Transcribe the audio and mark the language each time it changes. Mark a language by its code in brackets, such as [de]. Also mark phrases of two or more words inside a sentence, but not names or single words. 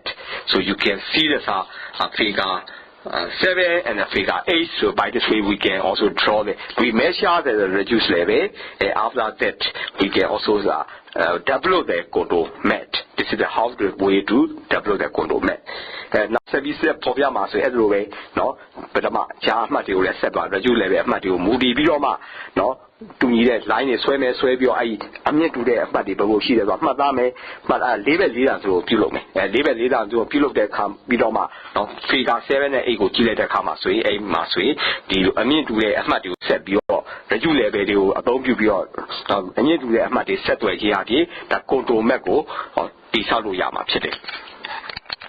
[en] So you can see the figure 7 and the figure 8. So by this way we can also draw we measure the reduced level, and after that we can also develop the control mat. This is how the way to develop the control mat. [my] Now [en] service problem [my] မှာဆိုအဲ့လိုပဲเนาะပထမဂျာအမှတ်တွေကိုလည်းဆက်ပါ [en] reduce level [my] အမှတ်တွေကိုမူတည်ပြီးတော့မှเนาะတူညီတဲ့ line တွေဆွဲပြီးတော့အဲ့အမြင့်တူတဲ့အမှတ်တွေဘယ်လိုရှိလဲဆိုတော့မှတ်သားမယ်မှတ်4ဘက်4တန်ဆိုပြုလုပ်မယ်4ဘက်4တန်ဆိုပြုလုပ်တဲ့အခါပြီးတော့မှเนาะ figure 7နဲ့8ကိုကြည့်လိုက်တဲ့အခါမှာဆိုရင်အဲ့မှာဆိုရင်ဒီလိုအမြင့်တူတဲ့အမှတ်တွေကိုဆက်ပြီးတော့ [en] reduce level [my] တွေကိုအသုံးပြုပြီးတော့အမြင့်တူတဲ့အမှတ်တွေဆက်သွယ်ရေးရပြီးဒါ [en] control map [my] ကိုတည်ဆောက်လို့ရမှာဖြစ်တယ်